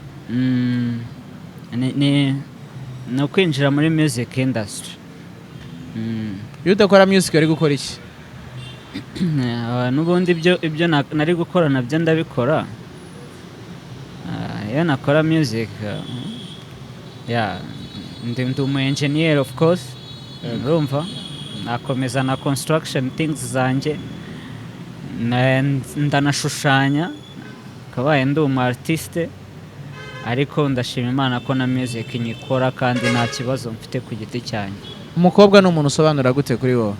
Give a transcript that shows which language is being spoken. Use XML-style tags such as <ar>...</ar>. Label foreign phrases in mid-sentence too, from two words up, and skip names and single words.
<rw>Mm, ni, ni, ni ukwinjira muri</rw> <en>music industry.</en> <rw>Mm. Iyo udakora music wari gukora iki? Ah, n'ubundi ibyo, ibyo na-, nari gukora nabyo ndabikora. Ah, iyo nakora music, ah, yeah, ndi, ndi umu engineer,</rw> <en>of course.</en> <rw>Yego. Urumva? Nakomeza na</rw> <en>construction things</en> <rw>zanjye. Na, ndanashushanya. Kabaye ndi umu artiste. Ariko ndashima Imana ko na music nyikora kandi nta kibazo mfite ku giti cyanjye. Umukobwa ni umuntu usobanura gute kuri wowe?</rw>